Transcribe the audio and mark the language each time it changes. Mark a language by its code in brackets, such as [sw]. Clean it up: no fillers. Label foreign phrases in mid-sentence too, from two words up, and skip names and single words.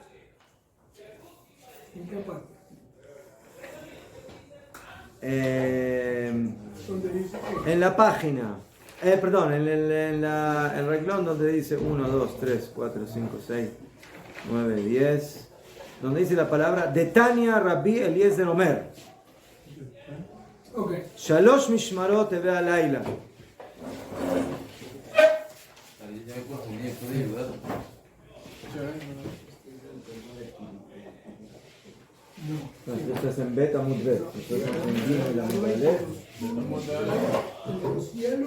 [es] ¿En qué parte? ¿Dónde dice qué? En la página, en el renglón donde dice 1, 2, 3, 4, 5, 6, 9, 10, donde dice la palabra de [he] תניא רבי אליעזר אומר. [es] Ok. [he] שלוש משמרות הוי הלילה. [es] No, tú estás en [he] בית עמוד בית. [es] Nosotros estamos en [he] גימל עמוד אלף. [es] En el cielo.